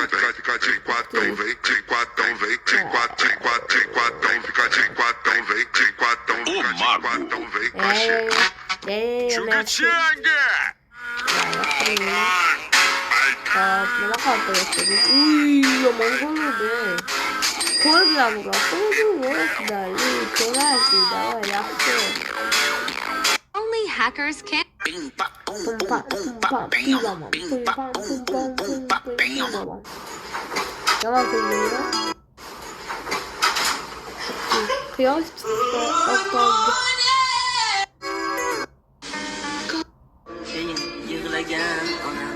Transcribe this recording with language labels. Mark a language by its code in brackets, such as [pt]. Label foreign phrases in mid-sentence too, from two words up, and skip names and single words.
[uz] Nima qoldi? Yomon bo'ldi. Qo'l bilan uradi. [en] Only hackers can. [uz] Yomon kulgili. Quyosh chiqdi. Yig'lagan onam.